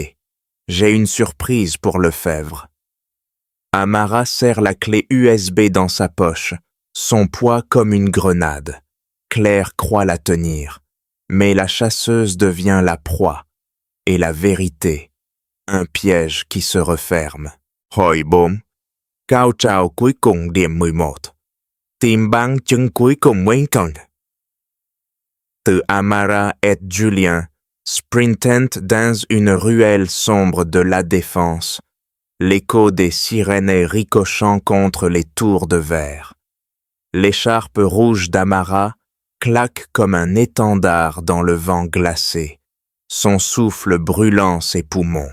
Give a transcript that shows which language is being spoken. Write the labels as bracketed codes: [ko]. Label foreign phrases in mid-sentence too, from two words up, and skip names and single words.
[fr] J'ai une surprise pour Lefebvre. » Amara serre la clé USB dans sa poche, son poids comme une grenade. Claire croit la tenir, mais la chasseuse devient la proie, et la vérité, un piège qui se referme. [vi] Hồi 4. Cao trào cuối cùng điểm 11. Tìm bằng chứng cuối cùng mấy cần. [fr] De Amara et Julien, sprintant dans une ruelle sombre de la Défense, l'écho des sirènes ricochant contre les tours de verre. L'écharpe rouge d'Amara claque comme un étendard dans le vent glacé, son souffle brûlant ses poumons.